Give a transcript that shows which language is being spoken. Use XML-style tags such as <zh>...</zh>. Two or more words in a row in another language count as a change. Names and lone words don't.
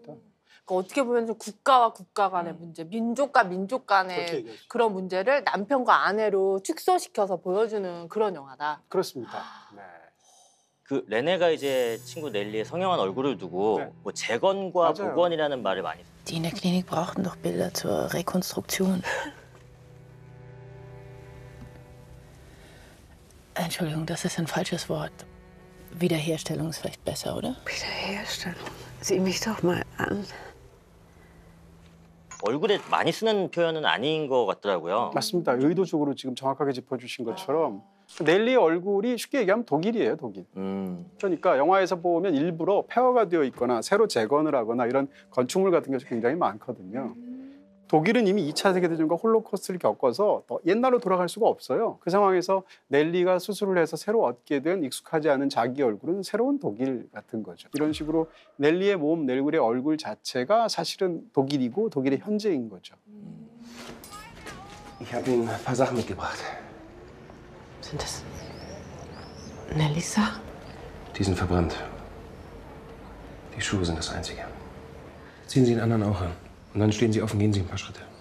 <ko>그러니까 어떻게 보면 좀 국가와 국가 간의 문제, 민족과 민족 간의 그런 문제를 남편과 아내로 축소시켜서 보여주는 그런 영화다. 그렇습니다. 네. 그 레네가 이제 친구 넬리의 성형한 얼굴을 두고 네. 뭐 재건과 맞아요. 복원이라는 말을 많이 써요.</ko> <de>Die in der Klinik brauchten doch Bilder zur Rekonstruktion. Entschuldigung, das ist ein falsches Wort. Wiederherstellung ist vielleicht besser, oder? Wiederherstellung. Sieh mich doch mal an.</de> <ko>얼굴에 많이 쓰는 표현은 아닌 것 같더라고요. 맞습니다. 의도적으로 지금 정확하게 짚어주신 것처럼 넬리의 얼굴이 쉽게 얘기하면 독일이에요, 독일. 그러니까 영화에서 보면 일부러 폐허가 되어 있거나 새로 재건을 하거나 이런 건축물 같은 것이 굉장히 많거든요. 독일은 이미 2차 세계대전과 홀로코스트를 겪어서 더 옛날로 돌아갈 수가 없어요. 그 상황에서 넬리가 수술을 해서 새로 얻게 된 익숙하지 않은 자기 얼굴은 새로운 독일 같은 거죠. 이런 식으로 넬리의 몸, 넬리의 얼굴 자체가 사실은 독일이고 독일의 현재인 거죠.</ko> <de>Ich habe Ihnen ein paar Sachen mitgebracht. Sind das Nellies Sachen? Die sind verbrannt. Die Schuhe sind das Einzige. Ziehen Sie den anderen auch an. Und dann stehen Sie auf und gehen Sie ein paar Schritte.</de>